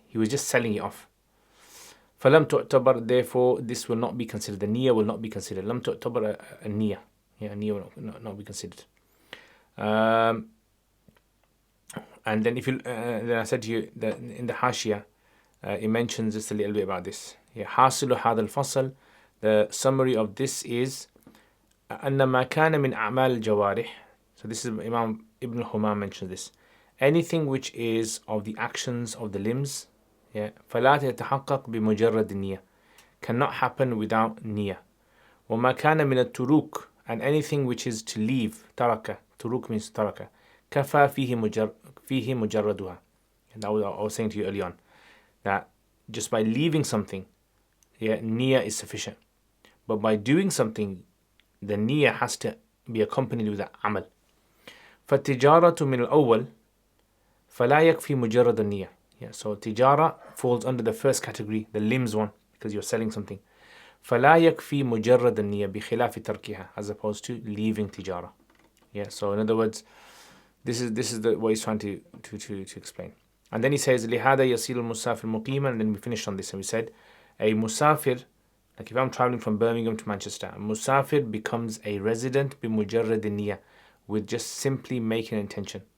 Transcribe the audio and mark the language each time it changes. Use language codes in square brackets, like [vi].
[en] He was just selling it off. [ar] فلم تعتبر, [en] therefore this will not be considered. The niyyah will not be considered. [ar] لم تعتبر النية. [en] Yeah, niyyah will not be considered. And then then I said to you that in the Hashia, it mentions just a little bit about this. Yeah, [ar] حاصل هذا الفصل, [en] the summary of this is [ar] أن ما كان من أعمال الجوارح. [en] So this is Imam Ibn Humam mentions this. Anything which is of the actions of the limbs, yeah, [ar] فلا تتحقق بمجرد النية, [en] cannot happen without niyyah. [ar] وما كان من التروك, [en] and anything which is to leave, taraka, turuk means taraka, [ar] كفى فيه مجردها. [en] And that was I was saying to you early on, that just by leaving something, yeah, niyyah is sufficient. But by doing something, the niyyah has to be accompanied with the amal. [ar] فالتجارة من الأول فلا يكفي مجرد النية. [en] Yeah, so tijara falls under the first category, the limbs one, because you're selling something. [ar] فلا يكفي مجرد النية بخلاف تركها, [en] as opposed to leaving tijara. Yeah, so in other words, this is what he's trying to explain. And then he says [ar] لهذا يصير المسافر مقيما, [en] and then we finished on this and we said a musafir, like if I'm traveling from Birmingham to Manchester, a musafir becomes a resident [ar] بمجرد النية, [en] with just simply making an intention.